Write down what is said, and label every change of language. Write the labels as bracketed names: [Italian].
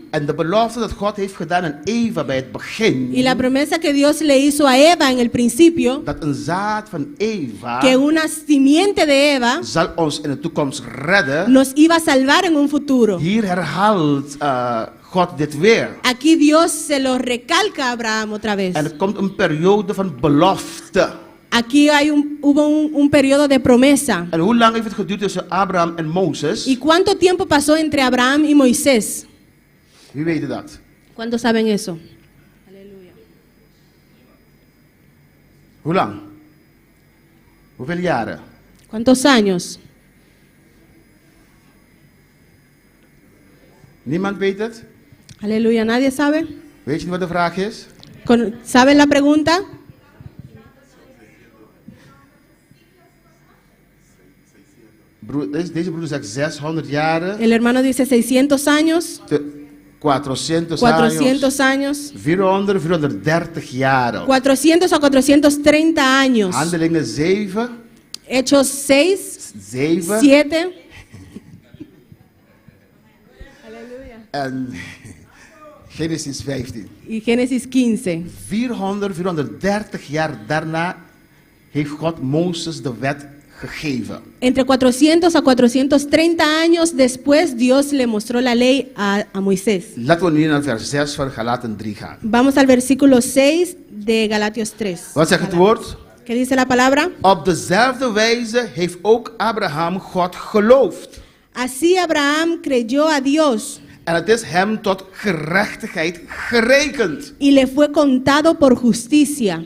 [Dutch] En de belofte dat God heeft gedaan aan Eva bij het begin. [Spanish] Y la promesa que Dios le hizo a Eva en el principio, [Dutch] Dat een zaad van Eva [Spanish] que una simiente de Eva [Dutch] zal ons in de toekomst redden. [Spanish] nos iba a salvar en un futuro. [Dutch] Hier herhaalt God dit weer. [Spanish] Aquí Dios se lo recalca a Abraham otra vez. [Dutch] En er komt een periode van belofte. [Spanish] Aquí hubo un periodo de promesa. [Dutch] En hoe lang heeft het geduurd tussen Abraham en Mozes? [Spanish] ¿Y cuánto tiempo pasó entre Abraham y Moisés? [Dutch] Wie weet dat? [Spanish] ¿Cuántos saben eso? [Dutch] Hoe lang? Hoeveel jaren? [Spanish] ¿Cuántos años? [Dutch] Niemand weet het? [Spanish] Aleluya, ¿nadie sabe? [Dutch] Weet je wat de vraag is? [Spanish] ¿Saben la pregunta? [Dutch] Deze broeder zegt 600 jaren. [Spanish] El hermano dice 600 años, [Dutch] 400 [Spanish] años, [Dutch] 400, 430 jaren. [Spanish] 400 a 430 años. [Dutch] Handelingen 7. [Spanish] Hechos 6, [Dutch] 7. [Spanish] 7. [Dutch] En Genesis 15. [Spanish] Y Génesis 15. [Dutch] 430 jaar daarna heeft God Mozes de wet gegeven. [Spanish] Entre 400 a 430 años después, Dios le mostró la ley a Moisés. [Dutch] Laten we nu naar vers 6 van Galaten 3 gaan. [Spanish] Vamos al versículo 6 de Galatios 3. [Dutch] Wat zegt het woord? [Spanish] ¿Qué dice la palabra? [Dutch] Op dezelfde wijze heeft ook Abraham God geloofd. [Spanish] Así Abraham creyó a Dios [Dutch] En het is hem tot gerechtigheid gerekend. [Spanish] y le fue contado por justicia.